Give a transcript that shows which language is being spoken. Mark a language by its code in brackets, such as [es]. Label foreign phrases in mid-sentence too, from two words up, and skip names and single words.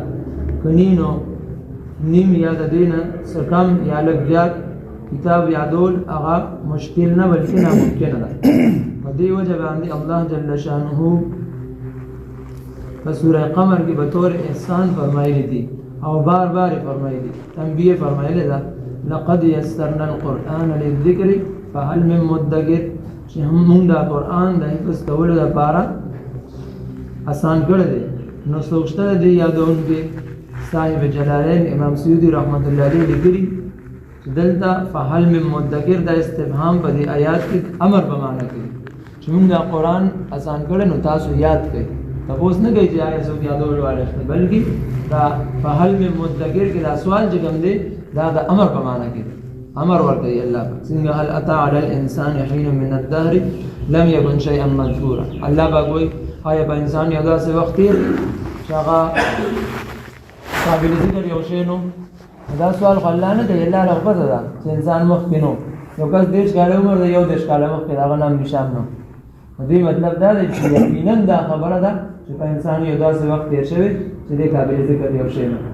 [ps] که نو نیم یا د دې نه څه کم یا لږ زیات کتاب یادول هغه مشکل نه بلکې ناممکنه ده. په دې وجه باندې الله [ar] جل شانه [ps] په سوره قمر کې به طور احسان فرمایلی دي او بار بار فرمایلی تنبیه فرمایلی ده [ar] لقد یسرنا القرآن للذکر فهل من مدکر [ps] چې موږ دا قرآن د حفظ کولو لپاره آسان کړی دی نو څوک شته دی یادونکي. صاحب جلالین امام سیوطي [ar] رحمت الله علیه [ps] لیکلي چې دلته [ar] فهل من مدکر [ps] دا استفهام په دې آیات کې امر په معنا کوي چې موږ دا قرآن آسان کړی نو تاسو یاد کړئ. تپوس نه کوي چې آیا څوک یادول والی شته بلکې دا [ar] فهل من مدکر [ps] کې دا سوال چې کوم دی دا د امر په معنا کې امر ورکوي الله پاک. [ar] څنګه هل اتی علی الانسان حین من الدهر لم یکن شیئا مذکورا. [ps] الله پاک وایي آیا په انسان یو داسې وخت تېر چې هغه قابل ذکر یو شی نو. دا سوال خو الله نه کوي، الله له پته ده چې انسان مخکې نو یو کس 30 کاله عمر دی، یو 10 کاله مخکې د هغه نام نشان نو. دې مطلب دا دی چې یقینا دا خبره ده چې په انسان یو داسې وخت تېر شوی چې د قابل ذکر یو شی نو.